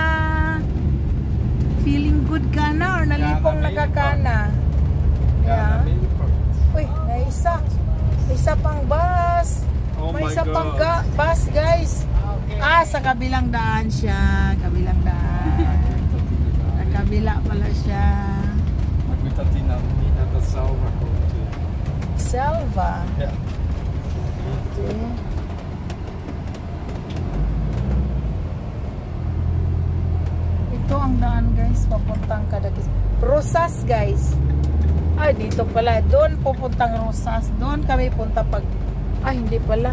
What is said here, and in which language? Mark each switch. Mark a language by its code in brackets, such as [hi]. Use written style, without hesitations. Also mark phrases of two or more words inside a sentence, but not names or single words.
[en] Feeling good [tl] ka na or nalipong nagkakana? Yeah. Uy, isa pang bus. [en] Oh [tl] May [en] my [tl] isa pang [en] God. [tl] bus guys. [en] Okay. [tl] Sa kabilang daan siya. Kabilang daan. Sa kabila pala siya. [nl] Maar ik weet dat die niet naar de Selva komt. Selva. Ja. [tl] Ito ang daan guys, papuntang Cadaqués. Rosas guys. Ay, dito pala. Doon pupuntang Rosas. Doon kami punta pag... Ay, hindi pala.